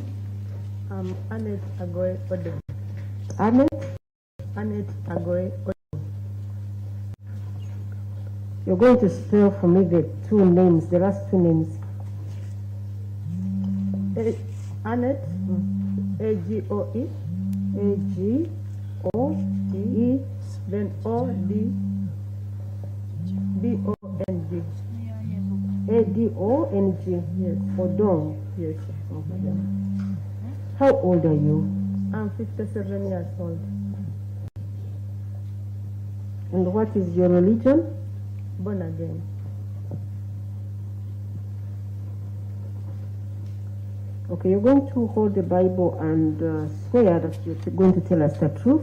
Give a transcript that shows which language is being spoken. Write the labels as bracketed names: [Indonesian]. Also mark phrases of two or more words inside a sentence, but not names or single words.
[English] I'm Annette Agoy Odo. Annette? Annette Agoy Odo. You're going to spell for me the 2 names, the last 2 names. Annette, A-G-O-E, A-G-O-E, then O-D, D-O-N-G. A-D-O-N-G. Yes. Odong. Yes, madam. How old are you? I'm 57 years old. And what is your religion? Born again. Okay, you're going to hold the Bible and swear that you're going to tell us the truth.